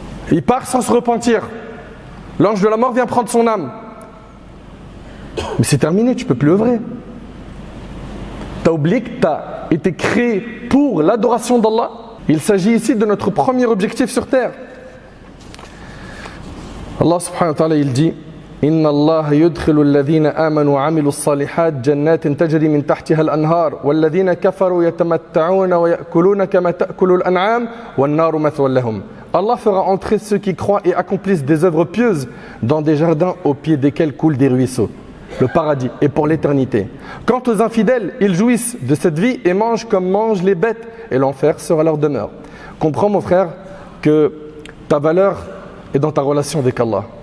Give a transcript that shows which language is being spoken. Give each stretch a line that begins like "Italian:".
French: Il part sans se repentir. L'ange de la mort vient prendre son âme. Mais c'est terminé, tu ne peux plus œuvrer. Tu as oublié que tu as été créé pour l'adoration d'Allah. Il s'agit ici de notre premier objectif sur terre. Allah subhanahu wa ta'ala il dit
Arabic: إن الله يدخل الذين آمنوا وعملوا الصالحات جنات تجري من تحتها الأنهار والذين كفروا يتمتعون ويأكلون كما تأكل الأنعام والنار مثوى لهم.
French: Allah fera entrer ceux qui croient et accomplissent des œuvres pieuses dans des jardins au pied desquels coulent des ruisseaux. Le paradis est pour l'éternité. Quant aux infidèles, ils jouissent de cette vie et mangent comme mangent les bêtes et l'enfer sera leur demeure. Comprends mon frère que ta valeur est dans ta relation avec Allah.